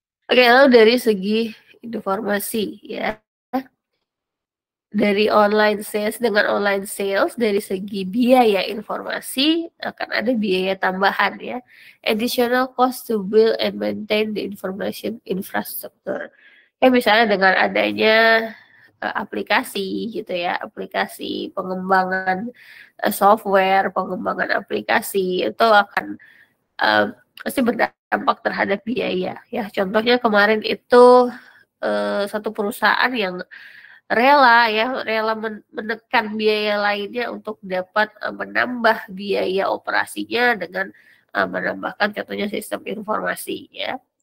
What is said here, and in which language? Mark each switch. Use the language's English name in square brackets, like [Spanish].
[Indonesian] Oke, lalu dari segi informasi ya. Dari online sales dengan online sales dari segi biaya informasi akan ada biaya tambahan ya. [English] Additional cost to build and maintain the information infrastructure. [Indonesian] Ya misalnya dengan adanya aplikasi gitu ya, aplikasi pengembangan software, pengembangan aplikasi itu akan pasti berdampak terhadap biaya ya. Contohnya kemarin itu satu perusahaan yang rela menekan biaya lainnya untuk dapat menambah biaya operasinya dengan menambahkan contohnya sistem informasi ya.